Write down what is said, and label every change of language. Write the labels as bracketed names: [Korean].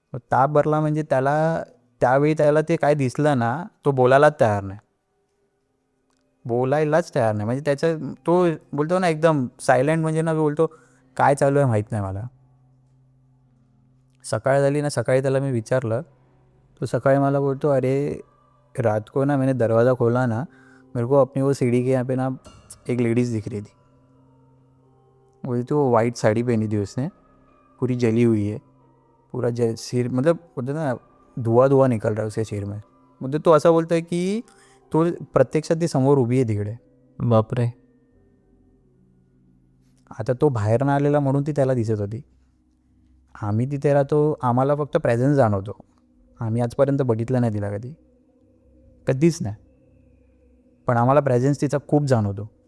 [Marathi] ताप भरला म्हणजे त्यावेळी त्याला ते काय दिसलं ना, तो बोलायलाच तयार नाही. म्हणजे त्याचं तो बोलतो ना एकदम सायलेंट, म्हणजे ना बोलतो काय चालू आहे माहीत नाही मला. सकाळ झाली ना, सकाळी त्याला मी विचारलं. तो सकाळी मला बोलतो [Hindi] अरे रात को ना मैंने दरवाज़ा खोला ना, मेरे को अपनी वो सीढ़ी के यहाँ पे ना एक लेडीज़ दिख रही थी. बोलती वो वाइट साड़ी पहनी थी उसने, पूरी जली हुई है, पूरा सिर मतलब बोलते ना धुआं निकल रहा है उसके सिर में. [Marathi] म्हणजे तो असं बोलतो आहे की तो प्रत्यक्षात ती समोर उभी आहे तिकडे. बापरे. आता तो बाहेर ना आलेला म्हणून ती त्याला दिसत होती. आम्ही तिथे राहतो, आम्हाला फक्त प्रेझेन्स जाणवतो. आम्ही आजपर्यंत बघितलं नाही तिला कधीच नाही, पण आम्हाला प्रेझेन्स तिचा खूप जाणवतो.